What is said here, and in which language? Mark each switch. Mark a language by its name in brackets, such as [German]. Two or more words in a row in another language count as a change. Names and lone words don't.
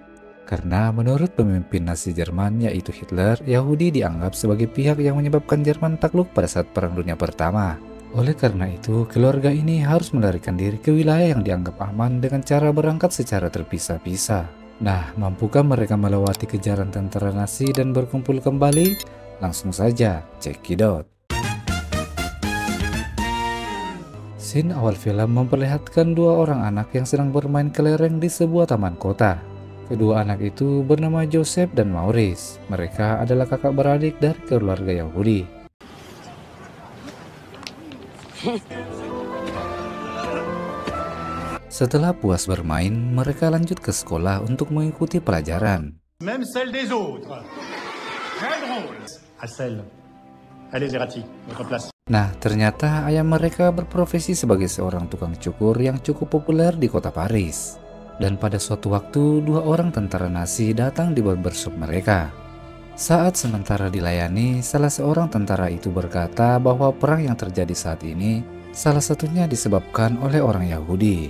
[Indonesian] Karena menurut pemimpin Nazi Jerman yaitu Hitler, Yahudi dianggap sebagai pihak yang menyebabkan Jerman takluk pada saat Perang Dunia Pertama. Oleh karena itu, keluarga ini harus melarikan diri ke wilayah yang dianggap aman dengan cara berangkat secara terpisah-pisah. Nah, mampukah mereka melewati kejaran tentara Nazi dan berkumpul kembali? Langsung saja, [English] check it out. [Indonesian] Scene awal film memperlihatkan dua orang anak yang sedang bermain kelereng di sebuah taman kota. Kedua anak itu bernama Joseph dan Maurice. Mereka adalah kakak beradik dari keluarga Yahudi. Setelah puas bermain, mereka lanjut ke sekolah untuk mengikuti pelajaran. [French] Même celle des autres. Très drôle. Hassel. Allez, Zerati, votre place. [Indonesian] Nah, ternyata ayah mereka berprofesi sebagai seorang tukang cukur yang cukup populer di kota Paris. Dan pada suatu waktu, dua orang tentara Nazi datang di barbershop mereka. Saat sementara dilayani, salah seorang tentara itu berkata bahwa perang yang terjadi saat ini salah satunya disebabkan oleh orang Yahudi.